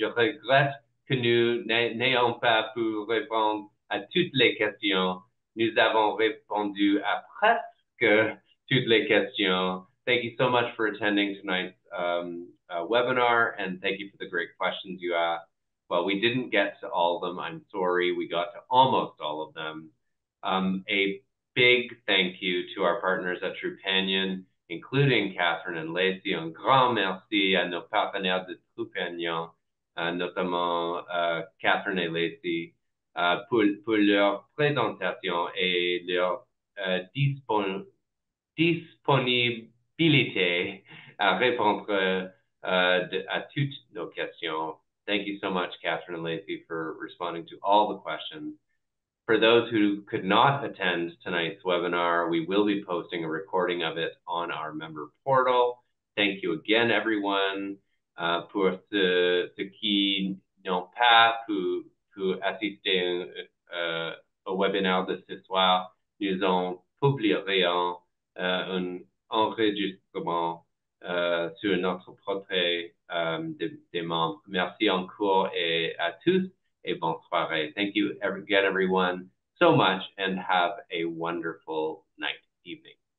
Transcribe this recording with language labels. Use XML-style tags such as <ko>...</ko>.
<fr>Je regrette que nous n'ayons pas pu répondre à toutes les questions. Nous avons répondu à presque toutes les questions.</fr> <en>Thank you so much for attending tonight's webinar, and thank you for the great questions you asked. Well, we didn't get to all of them. I'm sorry. We got to almost all of them. A big thank you to our partners at Trupanion, including Catherine and Lacey.</en> <fr>Un grand merci à nos partenaires de Trupanion, notamment Catherine et Lacey, pour leur présentation et leur disponibilité à répondre à toutes nos questions.</fr> <en>Thank you so much, Catherine and Lacey, for responding to all the questions. For those who could not attend tonight's webinar, we will be posting a recording of it on our member portal. Thank you again, everyone.</en> <fr>Pour ceux qui n'ont pas pu assister au webinaire de ce soir, nous en publierons un enregistrement sur notre portrait des membres. Merci encore et à tous. A bonne soirée.</fr> <en>Thank you again, everyone, so much, and have a wonderful night, evening.</en>